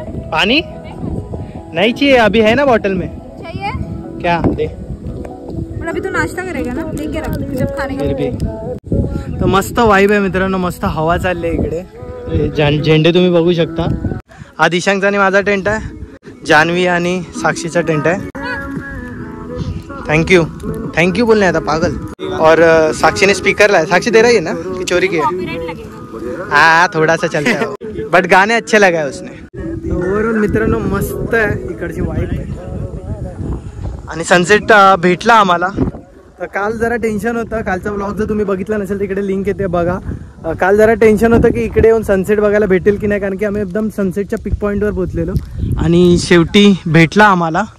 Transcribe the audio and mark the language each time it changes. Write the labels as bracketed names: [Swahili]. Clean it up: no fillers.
[Hindi] पानी नहीं चाहिए, अभी है ना बॉटल में. चाहिए क्या दे, अभी तो नाश्ता करेगा ना, लेके रख जब खाने का. [Marathi] फिर भी तो मस्त वाइब आहे मित्रांनो, मस्त हवा चालली आहे इकडे. झेंडे तुम्ही बघू शकता. हा दिशांकचा आणि माझा टेंट आहे, जान्हवी आणि साक्षीचा टेंट आहे. [Hindi] थैंक यू बोलने आता पागल. और साक्षी ने स्पीकर लाया. साक्षी दे रही है ना कि चोरी की है? हाँ थोड़ा सा चलता है बट गाने अच्छे लगा है उसने. [Marathi] ओव्हरऑल मित्रांनो मस्त आहे इकडची वाईब आहे आणि सनसेट भेटला आम्हाला. तर काल जरा टेन्शन होतं, कालचा व्लॉग जर तुम्ही बघितला नसेल तिकडे लिंक येते बघा. काल जरा टेन्शन होतं की इकडे येऊन सनसेट बघायला भेटेल की नाही, कारण की आम्ही एकदम सनसेटच्या पिक पॉईंटवर पोहोचलेलो आणि शेवटी भेटला आम्हाला.